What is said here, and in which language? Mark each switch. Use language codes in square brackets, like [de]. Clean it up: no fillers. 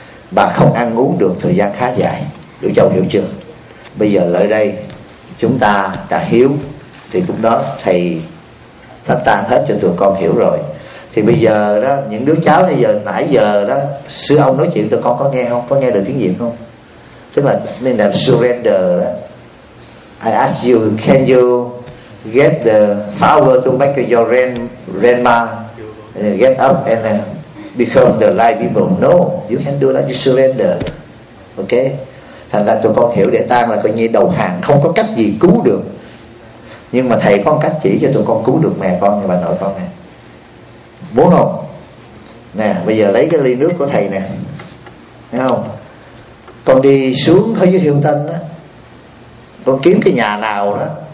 [vi] Bà không ăn uống được thời gian khá dài, Liễu Châu hiểu chưa? Bây giờ lại đây chúng ta trả hiếu, thì cũng đó thầy phát tang hết cho tụi con hiểu rồi. Thì bây giờ đó, những đứa cháu bây giờ, nãy giờ đó sư ông nói chuyện tụi con có nghe không? Có nghe được tiếng Việt không? Tức là nên là surrender đó. [en] I ask you, can you get the flower to make your grandma get up and become the live people? No, you can do that, you surrender. Ok. [vi] Thành ra tụi con hiểu để tang là coi như đầu hàng, không có cách gì cứu được. Nhưng mà thầy có cách chỉ cho tụi con cứu được mẹ con và bà nội con này. Muốn không? Nè, bây giờ lấy cái ly nước của thầy nè. Thấy không? Con đi xuống phía dưới Hiệu Tân á, con kiếm cái nhà nào đó,